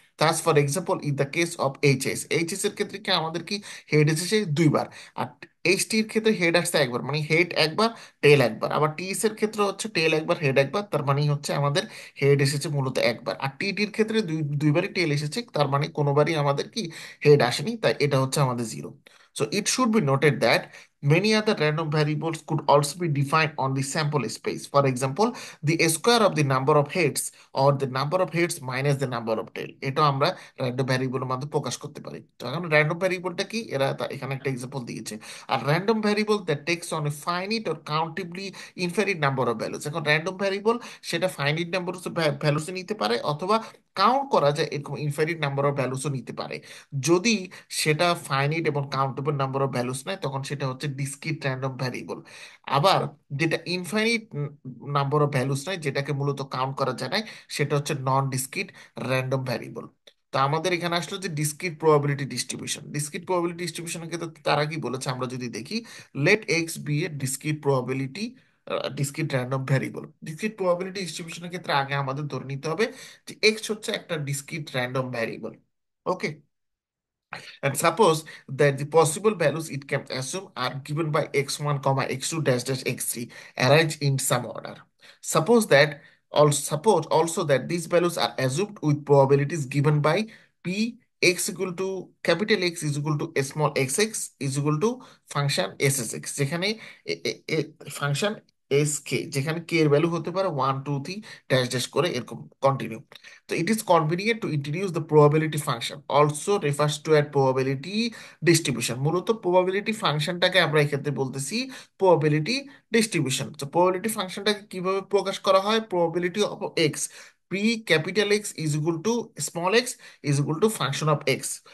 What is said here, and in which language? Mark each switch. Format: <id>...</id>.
<en>Thus, for example, in the case of HS,</en> <bn>HS এর ক্ষেত্রে কি আমাদের কি হেড এসেছে দুইবার, আর এইচ টি এর ক্ষেত্রে হেড আসছে একবার, মানে হেড একবার টেল একবার। আবার টিএস এর ক্ষেত্রে হচ্ছে টেল একবার হেড একবার, তার মানে হচ্ছে আমাদের হেড এসেছে মূলত একবার। আর টিটির ক্ষেত্রে দুইবারই টেল এসেছে, তার মানে কোনোবারই আমাদের কি হেড আসেনি, তাই এটা হচ্ছে আমাদের zero.</bn> <en>So it should be noted that many other random variables could also be defined on the sample space. For example, the square of the number of heads or the number of heads minus the number of tail,</en> <bn>এটা আমরা random ভ্যারিয়েবলের মাধ্যমে প্রকাশ করতে পারি। তো এখন random ভ্যারিয়েবলটা কি, এরা এখানে একটা এক্সাম্পল দিয়েছে।</bn> <en>আর random variable that takes on a finite or countably infinite number of values.</en> <bn>এখন র্যান্ডম ভ্যারিয়েবল সেটা ফাইনিট নাম্বার ভ্যালুসে নিতে পারে, অথবা কাউন্ট করা যায় এরকম ইনফিনিট নাম্বার অফ ভ্যালুসও নিতে পারে। যদি সেটা ফাইনিট এবং কাউন্টেবল নাম্বার অফ ভ্যালুস নেয়, তখন সেটা হচ্ছে ডিসক্রিট র্যান্ডম ভ্যারিয়েবল। আবার যেটা ইনফাইনিট নাম্বার অফ ভ্যালুস নয়, যেটাকে মূলত কাউন্ট করা যায় না, সেটা হচ্ছে নন ডিসক্রিট র্যান্ডম ভ্যারিয়েবল। তো আমাদের এখানে আসলো যে discrete probability distribution. Discrete probability ডিস্ট্রিবিউশনের ক্ষেত্রে তারা কি বলেছে আমরা যদি দেখি,</bn> <en>Let X be a discrete probability discrete random variable.</en> <bn>Discrete probability ডিস্ট্রিবিউশনের ক্ষেত্রে আগে আমাদের ধরে নিতে হবে যে এক্স হচ্ছে একটা discrete random variable.</bn> <en>Okay, and suppose that the possible values it can assume are given by x1, x2 dash dash x3 arranged in some order. Suppose that Also, suppose also that these values are assumed with probabilities given by p x equal to capital X is equal to small xx is equal to function ssx,</en> <bn>যেখানে function S K, যেখানে কে এর value হতে পারে 1 2 3 dash dash করে এরকম continue.</bn> <en>তো it is convenient to introduce the probability function, also refers to at probability distribution.</en> <bn>মূলত probability ফাংশনটাকে আমরা এক্ষেত্রে বলতেছি প্রবাবিলিটি ডিস্ট্রিবিউশন। তো প্রবাবিলিটি ফাংশনটাকে কিভাবে প্রকাশ করা হয়?</bn> <en>Probability of X p capital X is equal to small x is equal to function of x.</en>